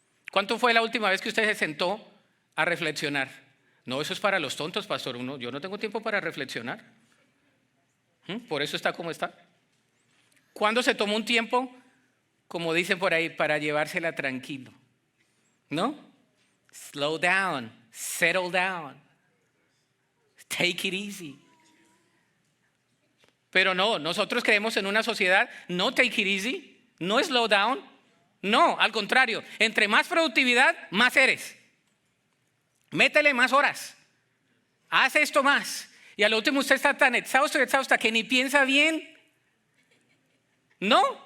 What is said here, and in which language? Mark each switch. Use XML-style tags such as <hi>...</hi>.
<es>¿Cuánto fue la última vez que usted se sentó a reflexionar? No, eso es para los tontos, pastor. Yo no tengo tiempo para reflexionar. Por eso está como está. ¿Cuándo se tomó un tiempo, como dicen por ahí, para llevársela tranquilo? ¿No?</es> <en>Slow down, settle down, take it easy.</en> <es>Pero no, nosotros creemos en una sociedad, no</es> <en>take it easy,</en> <es>no</es> <en>slow down,</en> <es>no, al contrario, entre más productividad, más eres. Métele más horas, haz esto más. Y al último usted está tan exhausta que ni piensa bien. ¿No?</es>